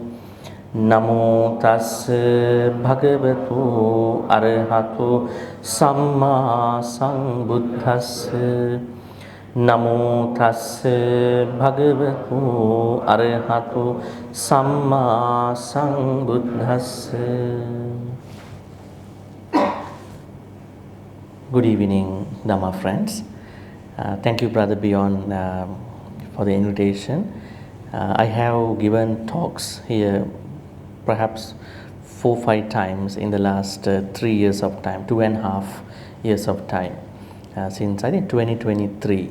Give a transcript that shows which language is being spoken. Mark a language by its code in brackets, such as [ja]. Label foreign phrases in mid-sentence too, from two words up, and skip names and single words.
[pi] Namo tassa bhagavato arahato samma sambuddhassa. Namo tassa bhagavato arahato samma sambuddhassa. [en] Good evening, Dhamma friends. Thank you, Brother Beyond, for the invitation. I have given talks here perhaps 4-5 times in the last 3 years of time, 2.5 years of time, since I think 2023.